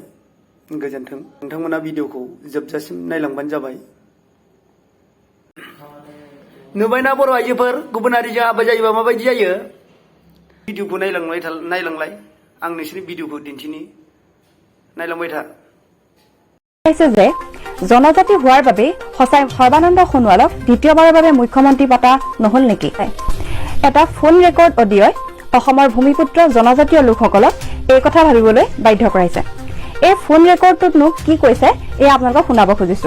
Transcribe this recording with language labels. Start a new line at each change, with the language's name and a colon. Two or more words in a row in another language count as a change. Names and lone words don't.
Bodo: गोजोन्थों। नोंथांमोना भिडिअखौ जोबजासिम नायलांबानो जाबाय। नुबायना बर' आइजोफोर, गुबुन हारिजों हाबा जायोबा माबायदि जायो? भिडिअखौ नायलांलाय, आं नोंसोरनि भिडिअखौ दिन्थिनि, नायलांबाय था।
Assamese: যে জনজাতি হোৱাৰ বাবে সঁচাই সৰ্বানন্দ সোণোৱালক দ্বিতীয়বাৰৰ বাবে মুখ্যমন্ত্ৰী পতা নহল নেকি? এটা ফোন ৰেকৰ্ড অডিঅ'ই অসমৰ ভূমিপুত্ৰ জনজাতীয় লোকসকলক এই কথা ভাবিবলৈ বাধ্য কৰাইছে। এই ফোন ৰেকৰ্ডটোতনো কি কৈছে এই আপোনালোকক শুনাব খুজিছো।